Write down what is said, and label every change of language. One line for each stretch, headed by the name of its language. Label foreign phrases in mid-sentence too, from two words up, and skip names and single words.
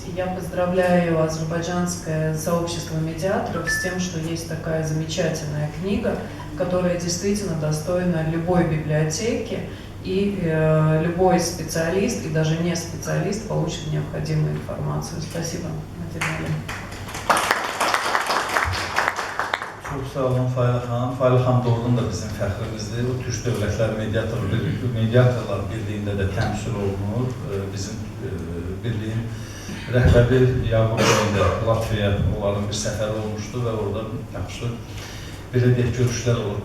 Russian: И я поздравляю азербайджанское сообщество медиаторов с тем, что есть такая замечательная книга, которая действительно достойна любой библиотеки, и любой специалист, и даже не специалист, получит необходимую информацию. Спасибо.
Azerbaijani: Çox sağ olun Fayla xanım. Fayla xanım doğrudan da bizim fəxrimizdir. O Türk Dövlətlər Mediatorlar Birliyində də təmsil olunur. Bizim birliyin rəhbəri Yaqub Bey'də Latviyaya onların bir səfəri olmuşdu və orada yaxşı belə deyək görüşlər olur.